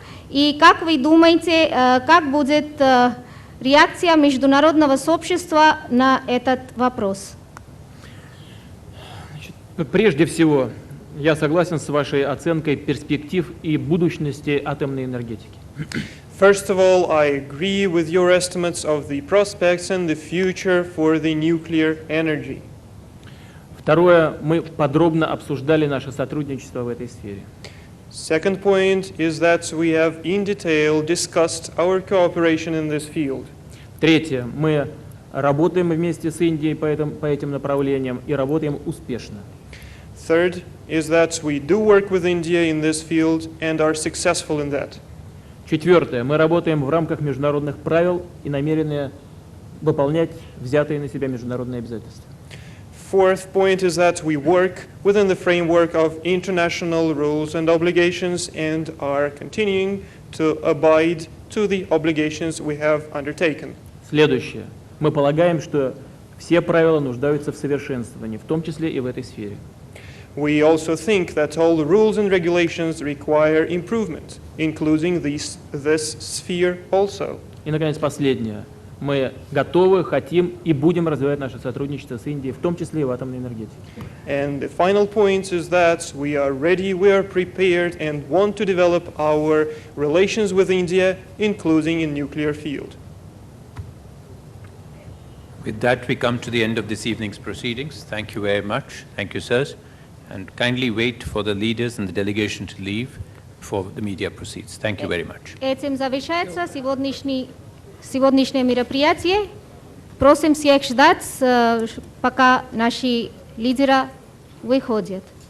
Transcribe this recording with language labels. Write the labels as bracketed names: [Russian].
[Russian] И как вы думаете, как будет реакция международного сообщества на этот вопрос? Прежде всего, я согласен с вашей оценкой перспектив и будущности атомной энергетики. [English] First of all, I agree with your estimates of the prospects and the future for the nuclear energy. [Russian] Второе, мы подробно обсуждали наше сотрудничество в этой сфере. [English] Second point is that we have in detail discussed our cooperation in this field. [Russian] Третье, мы работаем вместе с Индией по этим направлениям и работаем успешно. [English] Third is that we do work with India in this field and are successful in that. [Russian] Четвертое, мы работаем в рамках международных правил и намерены выполнять взятые на себя международные обязательства. [English] Fourth point is that we work within the framework of international rules and obligations and are continuing to abide to the obligations we have undertaken. [Russian] Следующее. Мы полагаем, что все правила нуждаются в совершенствовании, в том числе и в этой сфере. [English] We also think that all the rules and regulations require improvement, including this sphere also. [Russian] И, наконец, последнее. Мы готовы, хотим и будем развивать наше сотрудничество с Индией, в том числе и в атомной энергетике. [English] And the final point is that we are ready, we are prepared, and want to develop our relations with India, including in nuclear field. With that, we come to the end of this evening's proceedings. Thank you very much. Thank you, sirs. And kindly wait for the leaders and the delegation to leave before the media proceeds. Thank you very much. [Russian] Этим завершается сегодняшнее мероприятие. Просим всех ждать, пока наши лидеры выходят.